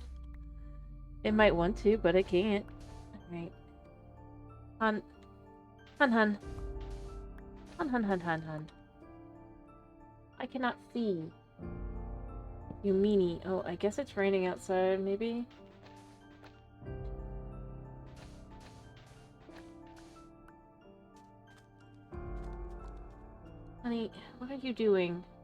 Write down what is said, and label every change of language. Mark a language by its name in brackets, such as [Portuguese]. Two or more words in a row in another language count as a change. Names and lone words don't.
[English] It might want to, but it can't. Alright. Hun. Hun hun. Hun hun hun hun hun. I cannot see. You meanie. Oh, I guess it's raining outside, maybe? Honey, what are you doing?